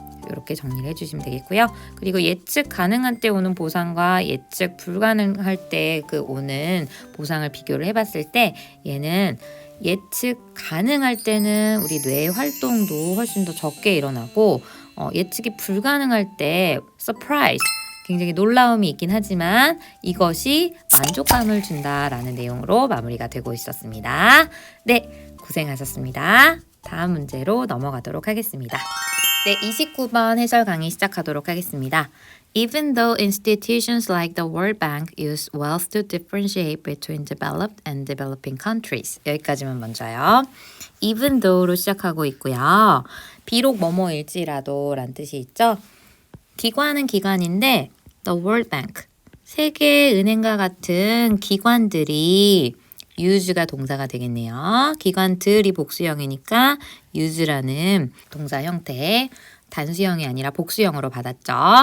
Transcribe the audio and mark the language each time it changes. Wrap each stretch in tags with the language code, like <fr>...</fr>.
<ko>이렇게 정리를 해주시면 되겠고요. 그리고 예측 가능한 때 오는 보상과 예측 불가능할 때 그 오는 보상을 비교를 해봤을 때 얘는 예측 가능할 때는 우리 뇌의 활동도 훨씬 더 적게 일어나고 예측이 불가능할 때 surprise 굉장히 놀라움이 있긴 하지만 이것이 만족감을 준다라는 내용으로 마무리가 되고 있었습니다. 네, 고생하셨습니다. 다음 문제로 넘어가도록 하겠습니다. 네, 29번 해설 강의 시작하도록 하겠습니다.</ko> <en>Even though institutions like the World Bank use wealth to differentiate between developed and developing countries.</en> <ko>여기까지만 먼저요. Even though로 시작하고 있고요. 비록 뭐뭐일지라도 란 뜻이 있죠. 기관은 기관인데 The World Bank, 세계은행과 같은 기관들이 use가 동사가 되겠네요. 기관들이 복수형이니까 use라는 동사 형태 단수형이 아니라 복수형으로 받았죠.</ko>